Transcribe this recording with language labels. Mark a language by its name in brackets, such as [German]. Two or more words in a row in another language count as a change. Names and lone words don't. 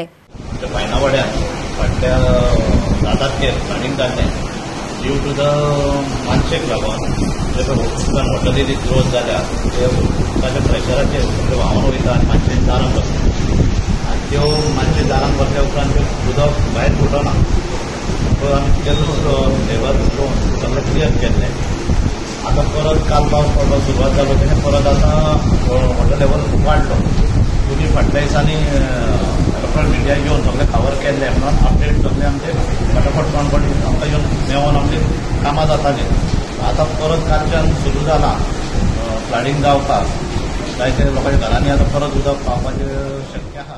[Konkani] पायणावाड्यात फाटल्या 7 तारखेर साडीन जाल्लें [English] due to the [Konkani] मानशेक लागून उदकान व्हडलो ग्रोथ जाल्या ते उदकाच्या प्रेशराचेर सगळे व्हांवन वयता आनी मानशेन दारां भरता. आनी त्यो मानशे दारां भरल्या उपरांत तें उदक भायर फुटना. सो आमी केल्लो लेबर घेवन सगळें क्लियर केल्लें. [Marathi] आता परत काल पाऊस पडलो सुरुवात झालो त्याने परत आता [English] water level [Marathi] वाढलो. तुम्ही फाटल्या दिसांनी [English] electronic media [Marathi] घेऊन सगळे कवर केले म्हणून अपडेट सगळे आमचे फटाफट कोणकोणी आमकां येवन मेळोन आमची कामां जाताली. [Konkani] आता परत कालच्यान सुरू जाला फ्लडिंग जावपाक. जायते लोकांच्या घरांनी आता परत उदक पावपाची शक्य आहा.